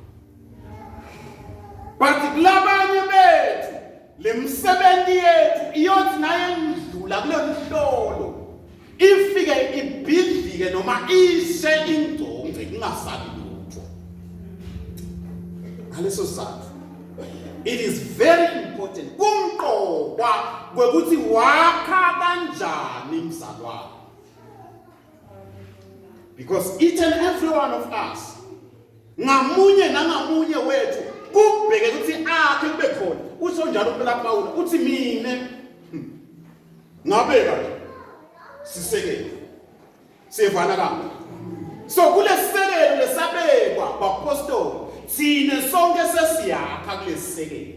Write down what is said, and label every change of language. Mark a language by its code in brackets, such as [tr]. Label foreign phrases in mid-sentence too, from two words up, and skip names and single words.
[ss] But kulabanye bethu le misebenzi yethu iyothi naye indlula kulohlolo ifike ibhidlike noma ishe ingcongce kungasali lutho. Ngaleso sizathu [en] it is very important [ss] kumqokwa kwekuthi wakha kanjani mzalwane. [en] Because each and every one of us [ss] ngamunye nangamunye wethu kubheke ukuthi akhe kube khona. Usho njalo phela Paul uthi mine ngabeka sisekele sevana kahle. So kule sisekelo lesabekwa bapostoli sine sonke sesiyakha kule sisekelo.